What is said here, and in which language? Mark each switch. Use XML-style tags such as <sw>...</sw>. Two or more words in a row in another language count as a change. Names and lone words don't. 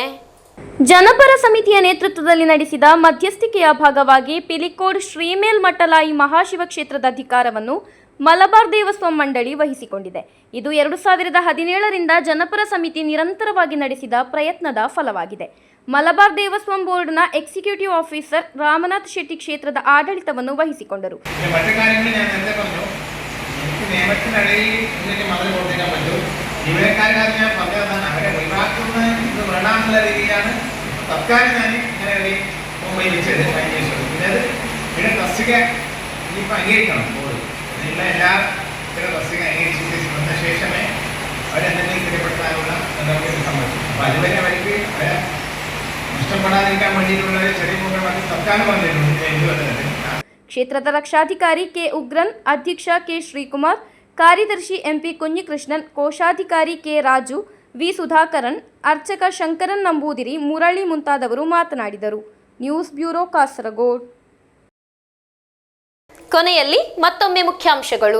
<kn>ಜನಪರ ಸಮಿತಿಯ ನೇತೃತ್ವದಲ್ಲಿ ನಡೆಸಿದ ಮಧ್ಯಸ್ಥಿಕೆಯ ಭಾಗವಾಗಿ ಪಿಲಿಕೋಡ್ ಶ್ರೀ ಮೇಲ್ಮಟ್ಟಲಾಯಿ ಮಹಾಶಿವ ಕ್ಷೇತ್ರದ ಅಧಿಕಾರವನ್ನು ಮಲಬಾರ್ ದೇವಸ್ವಂ ಮಂಡಳಿ ವಹಿಸಿಕೊಂಡಿದೆ. ಇದು 2017ರಿಂದ ಜನಪರ ಸಮಿತಿ ನಿರಂತರವಾಗಿ ನಡೆಸಿದ ಪ್ರಯತ್ನದ ಫಲವಾಗಿದೆ. ಮಲಬಾರ್ ದೇವಸ್ವಂ ಬೋರ್ಡ್ನ ಎಕ್ಸಿಕ್ಯೂಟಿವ್ ಆಫೀಸರ್ ರಾಮನಾಥ್ ಶೆಟ್ಟಿ ಕ್ಷೇತ್ರದ ಆಡಳಿತವನ್ನು ವಹಿಸಿಕೊಂಡರು.</kn> <ml>ജീവനക്കാരുടെ ഞാൻ പറഞ്ഞതാണ്, അവരെ ഒഴിവാക്കുന്ന ഇത് വേണമെന്നുള്ള രീതിയിലാണ് തൽക്കാലം ഞാൻ ഇങ്ങനെ ഒരു മുംബൈ വെച്ചത് പിന്നെ തസ്തിക ഇനിയിപ്പോൾ അംഗീകരിക്കണം ബോർഡ്. അതിനുള്ള എല്ലാ ഇത്തരം തസ്തിക അംഗീകരിച്ച് വന്ന ശേഷമേ അവരെന്തെങ്കിലും സ്ഥിരപ്പെടുത്താനുള്ള എന്തെങ്കിലും സംഭവിക്കും. അപ്പോൾ അതുവരെ അവർക്ക് അവരെ നഷ്ടപ്പെടാതിരിക്കാൻ വേണ്ടിയിട്ടുള്ള ചെറിയ പ്രോഗ്രാം തൽക്കാലം വന്നിട്ടുണ്ട് എന്ത് വന്നിട്ടുണ്ട്.</ml> <kn>ಕ್ಷೇತ್ರದ ರಕ್ಷಾಧಿಕಾರಿ ಕೆ ಉಗ್ರನ್, ಅಧ್ಯಕ್ಷ ಕೆ ಶ್ರೀಕುಮಾರ್, ಕಾರ್ಯದರ್ಶಿ ಎಂಪಿ ಕುഞ്ഞിಕೃಷ್ಣನ್, ಕೋಶಾಧಿಕಾರಿ ಕೆ ರಾಜು, ವಿ ಸುಧಾಕರನ್, ಅರ್ಚಕ ಶಂಕರನ್ ನಂಬೂದಿರಿ, ಮುರಳಿ ಮುಂತಾದವರು ಮಾತನಾಡಿದರು. ನ್ಯೂಸ್ ಬ್ಯೂರೋ, ಕಾಸರಗೋಡ್. ಕೊನೆಯಲ್ಲಿ ಮತ್ತೊಮ್ಮೆ ಮುಖ್ಯಾಂಶಗಳು.</kn>